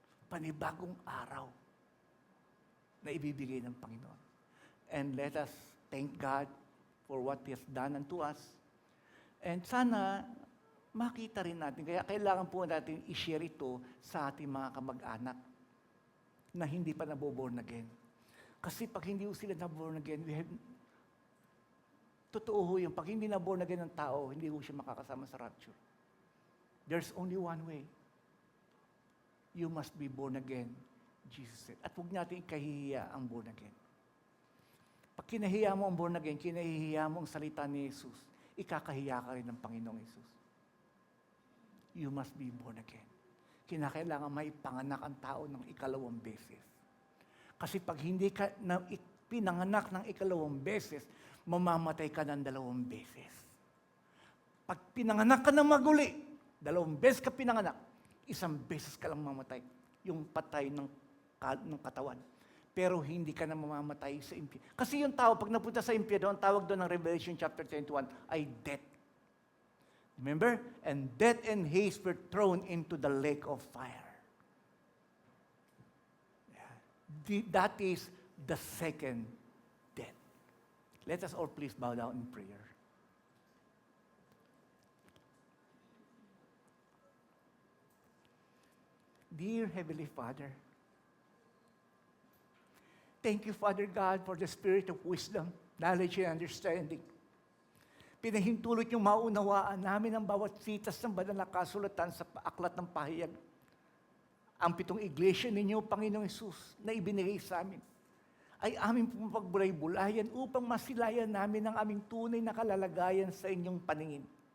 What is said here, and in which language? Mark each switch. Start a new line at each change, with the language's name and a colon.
Filipino: Panibagong araw na ibibigay ng Panginoon.
English: And let us thank God for what He has done unto us.
Filipino: And sana makita rin natin, kaya kailangan po natin i-share ito sa ating mga kamag-anak na hindi pa naboborn again. Kasi pag hindi sila naborn again, totoo ho yung pag hindi naborn again ng tao, hindi ho siya makakasama sa rapture.
English: There's only one way. You must be born again, Jesus said.
Filipino: At huwag natin ikahihiya ang born again. Pag kinahiya mo ang born again, kinahihiya mo ang salita ni Jesus, ikakahiya ka rin ng Panginoong Jesus.
English: You must be born again.
Filipino: Kinakailangan maipanganak ang tao ng ikalawang beses. Kasi pag hindi ka pinanganak ng ikalawang beses, mamamatay ka ng 2 beses. Pag pinanganak ka ng maguli, 2 beses ka pinanganak, 1 beses ka lang mamatay. Yung patay ng katawan. Pero hindi ka na mamamatay sa impyerno. Kasi yung tao, pag napunta sa impyerno, ang tawag doon ng Revelation chapter 21 ay death.
English: Remember? And death and Hades were thrown into the lake of fire. That is the second death. Let us all please bow down in prayer. Dear Heavenly Father, thank you, Father God, for the spirit of wisdom, knowledge, and understanding.
Filipino: Pinahintulot yung maunawaan namin ang bawat sitas ng banal na kasulatan sa aklat ng pahayag. Ang 7 iglesia ninyo, Panginoong Hesus, na ibinigay sa amin, ay aming pagbulay-bulayan upang masilayan namin ang aming tunay na kalalagayan sa inyong paningin.